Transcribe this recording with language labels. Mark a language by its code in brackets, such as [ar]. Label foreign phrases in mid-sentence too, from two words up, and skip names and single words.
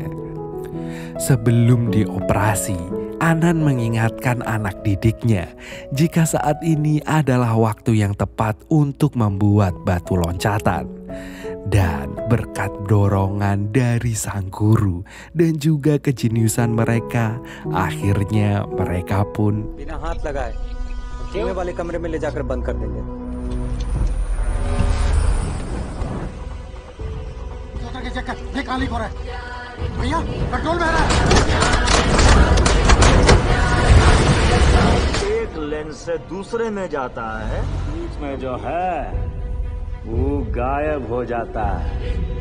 [id] Sebelum dioperasi, Anan mengingatkan anak didiknya jika saat ini adalah waktu yang tepat untuk membuat batu loncatan. Dan berkat dorongan dari sang guru dan juga kejeniusan mereka, akhirnya mereka pun [hi] बिना हाथ लगाए सोने वाले कमरे में ले जाकर बंद कर देंगे। आगे चेक कर, ये काली को है भैया, पेट्रोल में है। एक लेन से दूसरे में जाता है, बीच में जो है वो गायब हो जाता है।